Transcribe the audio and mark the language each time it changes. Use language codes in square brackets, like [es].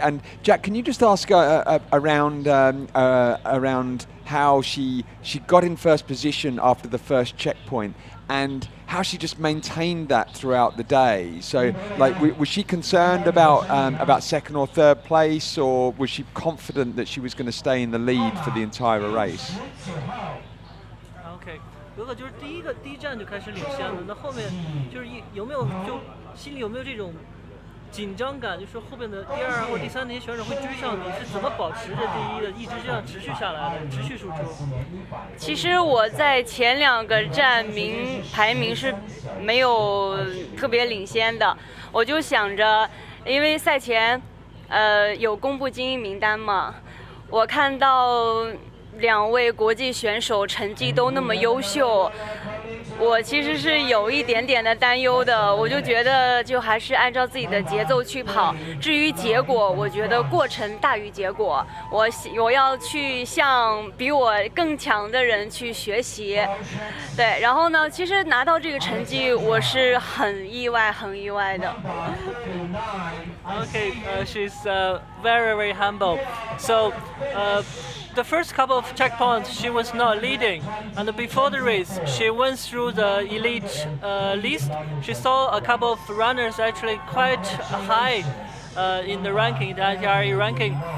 [en] And Jack, can you just ask around how she got in first position after the first checkpoint, and how she just maintained that throughout the day? So, like, was she concerned about second or third place, or was she confident that she was going to stay in the lead for the entire race? Okay. [zh] 如果就是第一站就开始领先了，那后面就是有没有就心里有没有这种紧张感？就是后边的第2或第3那些选手会追上你，是怎么保持着第一的，一直这样持续下来的，持续输出？其实我在前2个站排名是没有特别领先的，我就想着，因为赛前有公布精英名单嘛，我看到2位国际选手成绩都那么优秀，我其实是有一点点的担忧的。我就觉得就还是按照自己的节奏去跑，至于结果，我觉得过程大于结果。我要去向比我更强的人去学习。对，然后呢，其实拿到这个成绩，我是很意外的。 [en] Okay, she's very, very humble. So, the first couple of checkpoints, she was not leading. And before the race, she went through the elite list. She saw a couple of runners actually quite high in the ranking, the ITRE ranking.